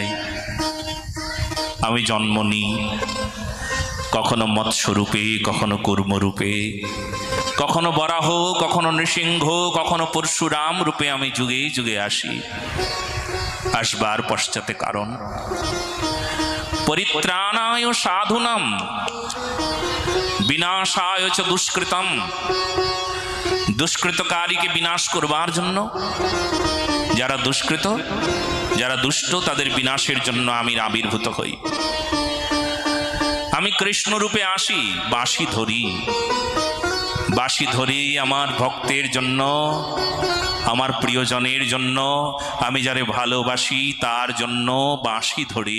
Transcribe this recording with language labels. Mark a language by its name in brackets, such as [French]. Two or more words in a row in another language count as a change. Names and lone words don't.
[Bangla] আমি জন্ম নিই, কখনো মৎস্যরূপে, কখনো কূর্মরূপে, কখনো বরাহ, কখনো নৃসিংহ, কখনো পরশুরাম রূপে আমি যুগে যুগে আসি। আসবার পশ্চাতে কারণ [Sanskrit] পরিত্রাণায় সাধুনাম বিনাশায় চ দুষ্কৃতম। [Bangla] দুষ্কৃতকারীকে বিনাশ করবার জন্য, যারা দুষ্কৃত, যারা দুষ্ট, তাদের বিনাশের জন্য আমি আবির্ভূত হই। আমি কৃষ্ণ রূপে আসি, বাঁশি ধরি, বাঁশি ধরি আমার ভক্তের জন্য, আমার প্রিয়জনের জন্য, আমি যারে ভালোবাসি তার জন্য বাঁশি ধরি।